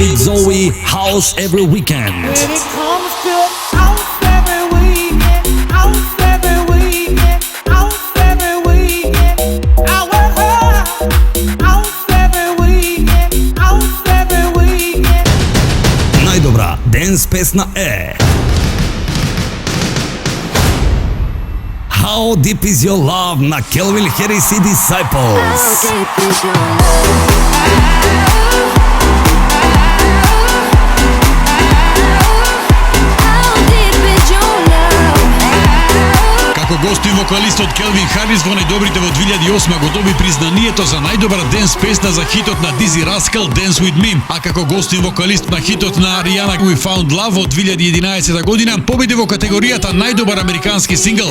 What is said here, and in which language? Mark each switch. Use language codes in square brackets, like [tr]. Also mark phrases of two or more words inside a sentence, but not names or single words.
[en] Zoe, House Every Weekend. When it comes to house every weekend, house every weekend, house every weekend, I work hard. House every weekend, house every weekend. [mk] Най-добра денс песна е How Deep Is Your Love на Calvin Harris и Disciples. Како гостин вокалистот Келвин Харис во најдобрите во 2008 го доби признанието за најдобра денс песна за хитот на Дизи Раскел Dance With Me, а како гостин вокалист на хитот на Аријана We Found Love во 2011 година победи во категоријата најдобар американски сингл.